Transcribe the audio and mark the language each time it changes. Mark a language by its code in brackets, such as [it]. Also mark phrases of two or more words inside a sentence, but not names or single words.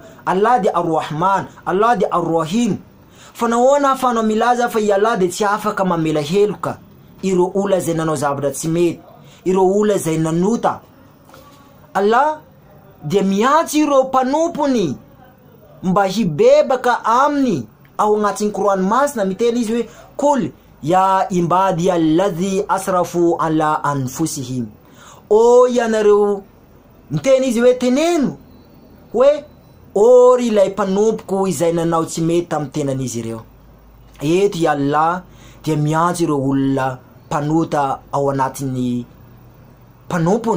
[mg] Allah dia Ar-Rahman, Allah dia Ar-Rahim. Fa nahoana afanao milaza fa Allah dia tsy afaka mamela heloka ireo olona zay nanao zavatra tsy mety, ireo olona zay nanota. Allah dia miantso ireo mpanompony mba hibebaka aminy. Ao anatin'ny Korany masina miteny izy hoe [ar] قل يا عبادي الذين أسرفوا على أنفسهم. [mg] O ianareo, miteny izy hoe teneno hoe ory ilay mpanompoko izay nanao tsy mety tamin'ny tenan'izy ireo. Eto Allah dia miantso ireo olona mpanota ao anatin'ny mpanompony.